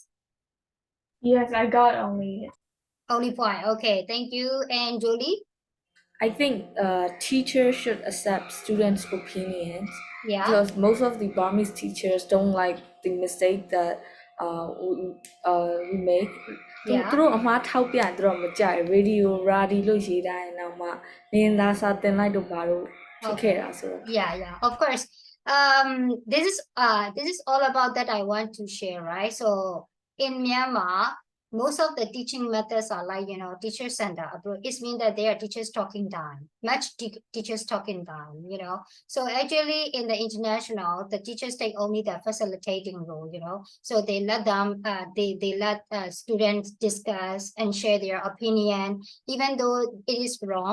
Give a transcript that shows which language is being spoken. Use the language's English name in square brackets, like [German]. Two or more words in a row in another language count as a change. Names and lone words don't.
[English] Yes, I got only Only point. Okay, thank you. And Julie? I think teachers should accept students' opinions Yeah. because most of the Burmese teachers don't like the mistake that we make. Yeah. [Burmese] သူတို့အမှားထောက်ပြသူတို့မကြိုက် radio လို့ရေးတိုင်းနောက်မှနင်းသားစာတင်လိုက်တော့ဘာလို့ဖြစ်ခဲ့တာဆိုတော့ [English] Yeah, of course. This is all about that I want to share, right? So in Myanmar, most of the teaching methods are like, teacher center approach. It means that they are teachers talking down, teachers talking down, So actually in the international, the teachers take only the facilitating role, So they let them, they let students discuss and share their opinion, even though it is wrong.